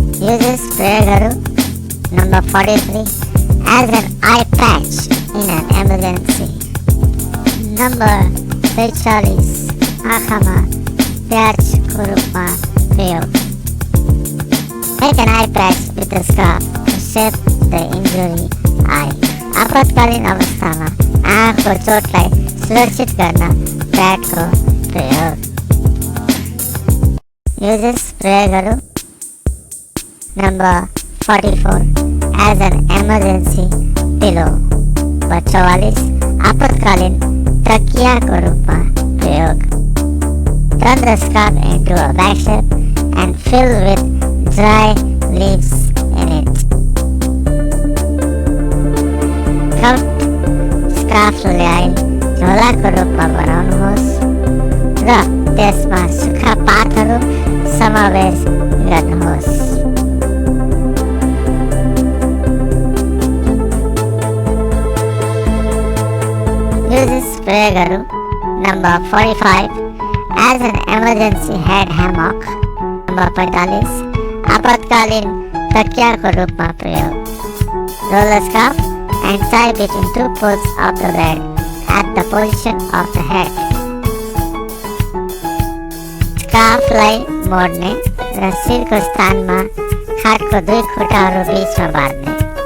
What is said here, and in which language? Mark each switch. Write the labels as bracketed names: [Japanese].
[English] Uses प्रयोगहरू Number 43. As an eye patch in an emergency. Number 43. आँखामा [Nepali] प्याचको रूपमा प्रयोग. [English] Make an eye patch with a scarf to save the injury eye. [Nepali] आपतकालीन अवस्थामा आँखको चोटलाई सुरक्षित गर्न प्याडको प्रयोग. [English] Uses प्रयोगहरू. Number 44 as an emergency pillow. [Nepali] Number 44 आपतकालीन तकियाको रूपमा प्रयोग. [English] Turn the scarf into a bag shape and fill with dry leaves in it. [Nepali] Cupped scarf ल्याई झोलाको रूपमा बनाउनुहोस् र त्यसमा सुक्खा पातहरू समावेश गर्नुहोस्. [English] Uses प्रयोगहरू. Number 45 as an emergency head hammock. [Nepali] Number 45 आपतकालीन तकियाको रूपमा प्रयोग. [English] Roll a scarf and tie between two poles of the bed at the position of the head. [Nepali] स्कार्फलाई मोड्ने र शिरको स्थानमा खाटको दुई खुट्टाहरू बीचमा बाँध्ने.